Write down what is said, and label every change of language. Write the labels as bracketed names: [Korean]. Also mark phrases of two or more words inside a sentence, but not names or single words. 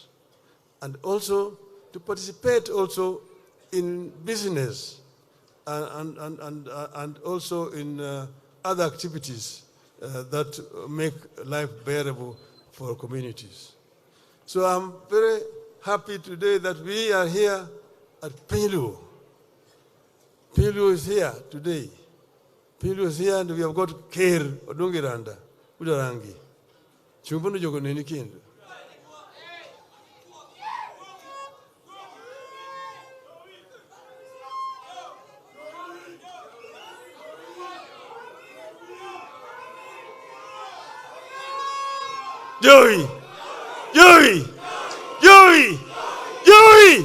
[English] And also to participate also in business and also in other activities that make life bearable for communities. So I'm very happy today that we are here at Piny Luo. Piny Luo is here today. Piny Luo is here, and we have got Ker Odinga Udarangi. [Luo (Kenya and Tanzania)] Chumbono jogo neni kendo. Joey! Joey! Joey! Joey!